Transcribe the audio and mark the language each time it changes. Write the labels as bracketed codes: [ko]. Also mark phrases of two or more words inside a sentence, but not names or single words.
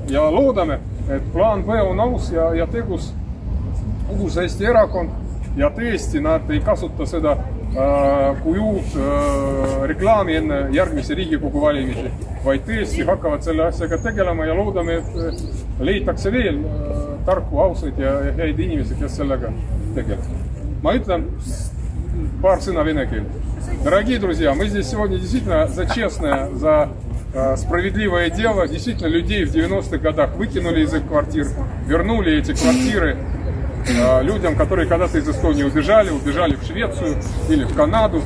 [et] Ja loodame, et plaan B on aus ja tegus uus Eesti erakond ja tõesti nad ei kasuta seda kui uut reklaami enne järgmise Riigikogu valimisi, vaid tõesti hakkavad selle asjaga tegelema ja loodame, et leitakse veel tarku, ausaid ja häid inimesi, kes sellega tegelevad. Ma ütlen [ru] пару на венеке. Дорогие друзья, мы здесь сегодня действительно за честное, за справедливое дело. Действительно, людей в 90-х годах выкинули из их квартир, вернули эти квартиры людям, которые когда-то из Эстонии убежали в Швецию или в Канаду.